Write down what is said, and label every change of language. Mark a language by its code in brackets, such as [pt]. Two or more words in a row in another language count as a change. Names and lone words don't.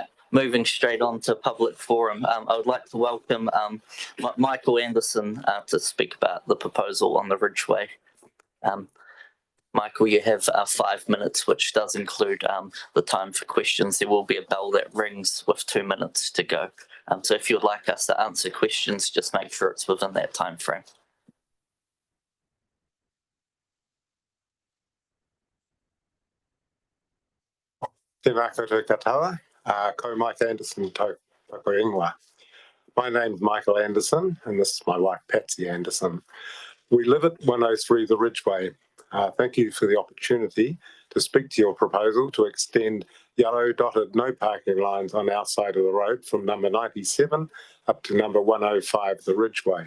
[en] Moving straight on to public forum, I would like to welcome Michael Anderson to speak about the proposal on the Ridgeway. Michael, you have 5 minutes, which does include the time for questions. There will be a bell that rings with 2 minutes to go. So if you'd like us to answer questions, just make sure it's within that time frame. [mi] Tēnā koutou katoa, ko Mike Anderson tōku ingoa. [en] My name's Michael Anderson, and this is my wife Patsy Anderson. We live at 103 The Ridgeway. Thank you for the opportunity to speak to your proposal to extend yellow dotted no parking lines on our side of the road from number 97 up to number 105 The Ridgeway.